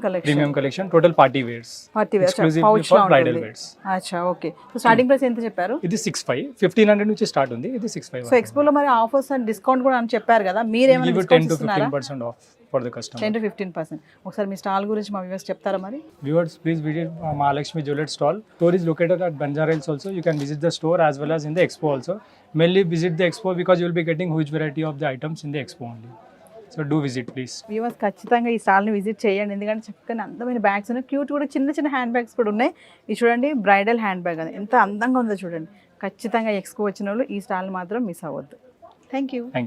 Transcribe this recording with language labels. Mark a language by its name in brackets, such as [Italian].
[English] Collection total party wears exclusive for bridal wears. [Telugu] అచ్చా okay. So starting price ఎంత చెప్పారు? ఇది 65, 1500 నుంచి స్టార్ట్ ఉంది, ఇది 65. సో ఎక్స్పోలో మరి ఆఫర్స్ అండ్ డిస్కౌంట్ కూడా అని చెప్పారు కదా, మీరు ఏమైనా [English] 10 to 15% off for the customer. 10 to 15%. [Telugu] ఒకసారి మీ స్టాల్ గురించి మా వ్యూవర్స్ చెప్తారా మరి? [English] Viewers, please visit Mahalakshmi Jewelers stall. Store is located at Banjara Hills also. You can visit the store as well as in the expo also. Mainly visit the expo because you will be getting huge variety of the items in the expo only. So do visit please. [Telugu] Viewers ఖచ్చితంగా ఈ స్టాల్ని visit చేయండి, ఎందుకంటే చక్కగా అందమైన bags ఉన్నాయి, cute కూడా చిన్న చిన్న హ్యాండ్ బ్యాగ్స్ కూడా ఉన్నాయి. ఇది చూడండి బ్రైడల్ హ్యాండ్ బ్యాగ్, అది ఎంత అందంగా ఉందో చూడండి. ఖచ్చితంగా ఎక్స్పో వచ్చిన వాళ్ళు ఈ స్టాల్ని మాత్రం మిస్ అవ్వద్దు. Thank you.